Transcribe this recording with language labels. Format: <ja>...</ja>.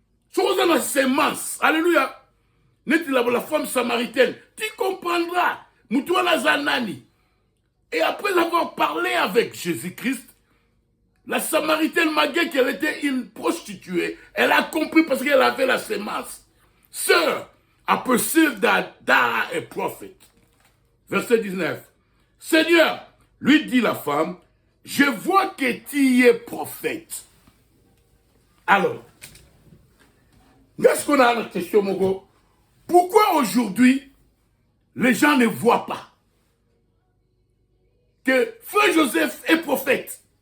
<fr>Surazana sémence. Alléluia. N'est-il la femme samaritaine, tu comprendras Moutouana Zanani. Et après avoir parlé avec Jésus-Christ, la samaritaine, malgré qu'elle était une prostituée, elle a compris parce qu'elle avait la sémence.</fr> <en>Sir, I perceive that thou a prophet.</en> <fr>Verset 19. Seigneur, lui dit la femme, je vois que tu es prophète. Alors, est-ce qu'on a une question, Mogo? Pourquoi aujourd'hui, les gens ne voient pas que Frère Joseph est prophète?</fr>